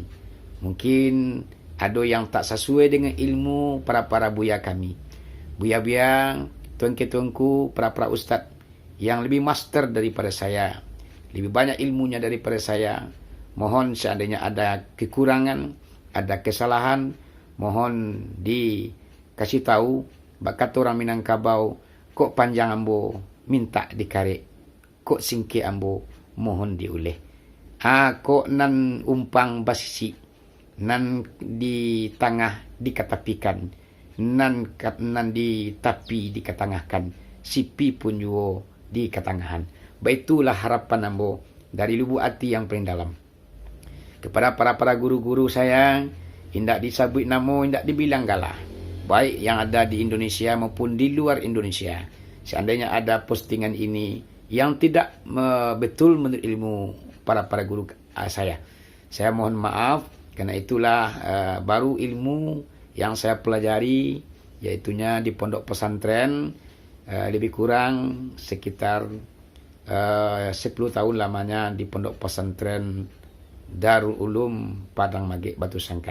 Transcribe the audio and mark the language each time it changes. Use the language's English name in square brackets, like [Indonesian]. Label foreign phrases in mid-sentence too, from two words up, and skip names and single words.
[Indonesian] Mungkin ada yang tak sesuai dengan ilmu para buya kami, buya-buya, tuanku-tuanku, para ustaz yang lebih master daripada saya, lebih banyak ilmunya daripada saya. Mohon seandainya ada kekurangan, ada kesalahan, mohon dikasih tahu. [Minangkabau] Bakat orang Minangkabau, kok panjang ambo minta dikarek, kok singke ambo mohon diulih. Kok nan umpang basisi, nan di tengah dikatapikan, nan di tapi dikatangahkan, sipi pun juga di ketangahan. Baitulah harapan ambo [Indonesian] dari lubuk hati yang paling dalam kepada para guru-guru saya. [Minangkabau] Indak disabut namo, indak dibilang galah. [Indonesian] baik yang ada di Indonesia maupun di luar Indonesia. Seandainya ada postingan ini yang tidak betul menurut ilmu para guru saya mohon maaf, karena itulah baru ilmu yang saya pelajari, yaitunya di pondok pesantren, lebih kurang sekitar 10 tahun lamanya di pondok pesantren Darul Ulum Padang Magek Batu Sangkah.